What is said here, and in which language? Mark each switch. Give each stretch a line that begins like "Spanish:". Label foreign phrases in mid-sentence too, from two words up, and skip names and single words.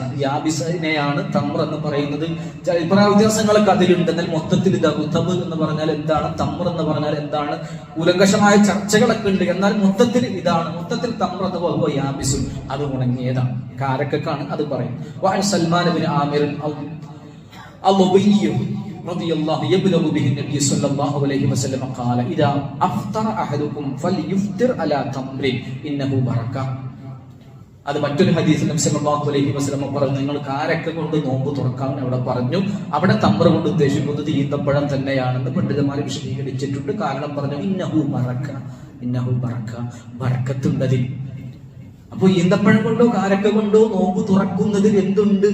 Malayalam: യാബിസിനെയാണ് തമ്ര എന്ന് പറയുന്നത്. അഭിപ്രായ വ്യത്യാസങ്ങളൊക്കെ അതിലുണ്ട്. എന്നാൽ മൊത്തത്തിൽ ഇത് റുതബ് എന്ന് പറഞ്ഞാൽ എന്താണ്, തമ്ര എന്ന് പറഞ്ഞാൽ എന്താണ്, കൂലങ്കഷമായ ചർച്ചകളൊക്കെ ഉണ്ട്. എന്നാൽ മൊത്തത്തിൽ ഇതാണ്. മൊത്തത്തിൽ തമ്ര എന്ന് പറയുമ്പോൾ യാബിസും, അത് ഉണങ്ങിയതാണ്. കാരക്കാണ് അത് പറയും. സൽമാൻ ബിൻ ആമിർ
Arabic: رضي الله يبلغ به النبي صلى الله عليه وسلم قال إذا أفطر أحدكم فليفطر على تمر إنه بركة.
Malayalam: അത് മറ്റൊരു ഹദീസിൽ നബി
Arabic: صلى الله عليه وسلم
Malayalam: പറഞ്ഞു, നിങ്ങൾ കാരക്ക കൊണ്ട് നോമ്പ് തുറക്കാൻ അവിടെ പറഞ്ഞു. അവിടെ തമ്ര കൊണ്ട് ഉദ്ദേശിക്കുന്നത് ഈന്തപ്പഴം തന്നെയാണെന്ന് പണ്ഡിതന്മാർ വിശദീകരിച്ചിട്ടുണ്ട്. കാരണം പറഞ്ഞു
Arabic: إنه بركة، إنه بركة,
Malayalam: ബറക്കത്തുണ്ടതിൽ. അപ്പൊ ഈന്തപ്പഴം കൊണ്ടോ കാരക്ക കൊണ്ടോ നോമ്പ് തുറക്കുന്നതിൽ എന്തുണ്ട്?